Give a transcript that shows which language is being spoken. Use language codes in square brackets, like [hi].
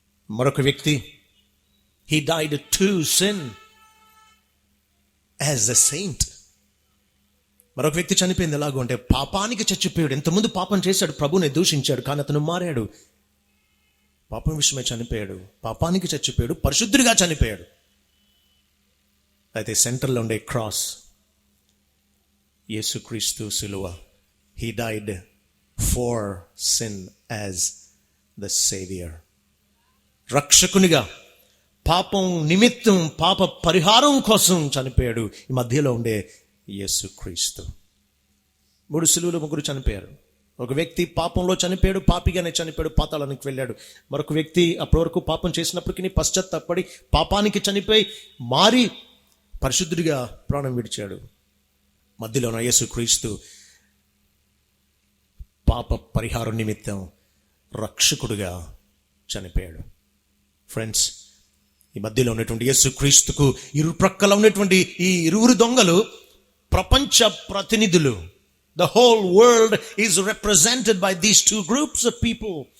[te] మరొక వ్యక్తి, [en] he died to sin as a saint. [te] మరొక వ్యక్తి చనిపోయింది ఎలాగో అంటే పాపానికి చచ్చిపోయాడు. ఇంతకుముందు పాపం చేశాడు, ప్రభువుని దూషించాడు, కానీ అతను మారాడు. పాపం విషయమే చనిపోయాడు, పాపానికి చచ్చిపోయాడు, పరిశుద్ధుడిగా చనిపోయాడు. అయితే సెంటర్లో ఉండే క్రాస్ యేసుక్రీస్తు సిలువ. [en] he died for sin as the savior. [te] రక్షకునిగా పాపం నిమిత్తం, పాప పరిహారం కోసం చనిపోయాడు. ఈ మధ్యలో ఉండే యేసుక్రీస్తు. 3 సిలువలు 3 చనిపోయారు. ఒక వ్యక్తి పాపంలో చనిపోయాడు, పాపిగానే చనిపోయాడు, పాతాళానికి వెళ్ళాడు. మరొక వ్యక్తి అప్పటి వరకు పాపం చేసినప్పటికీ పశ్చాత్తాపడి పాపానికి చనిపోయి మారి పరిశుద్ధుడిగా ప్రాణం విడిచాడు. మధ్యలో ఉన్న యేసుక్రీస్తు పాప పరిహారం నిమిత్తం రక్షకుడుగా చనిపోయాడు. ఫ్రెండ్స్, ఈ మధ్యలో ఉన్నటువంటి యేసుక్రీస్తుకు ఇరు ప్రక్కల ఉన్నటువంటి ఈ ఇరువురు దొంగలు ప్రపంచ ప్రతినిధులు. [en] The whole world is represented by these 2 groups of people.